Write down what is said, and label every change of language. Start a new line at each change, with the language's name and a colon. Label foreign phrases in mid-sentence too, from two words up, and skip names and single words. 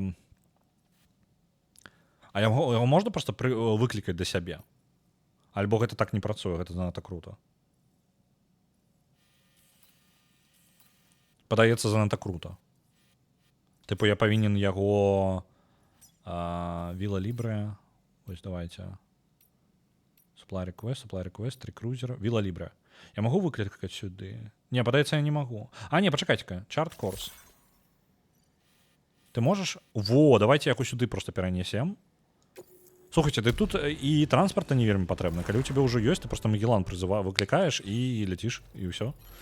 Belarusian: А яго можна проста выклікаць да сябе? Альбо гэта так не працуе, гэта занадта круто. Падаецца занадта круто. Тыпу я павінен яго Віла Лібре, вось давайте.
English: Supply request,
Belarusian: 3 крузера, Віла Лібре. Я магу выклікаць сюды? Не, падаецца, я не магу. Не, пачакайце-ка,
English: Chart Course.
Belarusian: Ты можаш? Во, давайте яго сюды просто перанесем. Слухайте, ты тут і транспарта не вельмі патрэбна. Калі у тебя ўжо ёсць, ты просто Магеллан выклікаеш і ляціш, і ўсё.